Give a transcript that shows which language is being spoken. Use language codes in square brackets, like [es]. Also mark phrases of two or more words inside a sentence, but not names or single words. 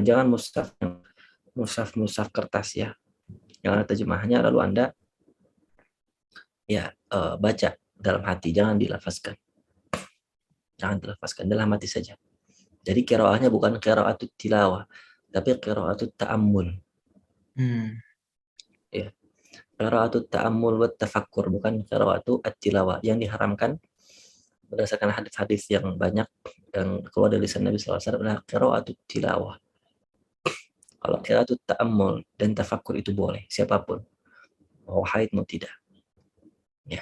[id] Jangan mushaf kertas ya. Yang ada terjemahnya, lalu Anda ya baca dalam hati, jangan dilafazkan. Jangan dilafazkan, dalam hati saja. Jadi qiraahnya bukan [ar] قراءة التلاوة, [id] tapi [ar] قراءة التأمل. [id] Ya. [ar] قراءة التأمل والتفكر, [id] bukan [ar] قراءة التلاوة [id] yang diharamkan berdasarkan hadis-hadis yang banyak yang keluar dari lisan Nabi SAW adalah [ar] قراءة التلاوة. [id] Kalau [ar] قراءة التأمل [id] dan tafakkur itu boleh, siapapun. Mau haid mau tidak. Ya.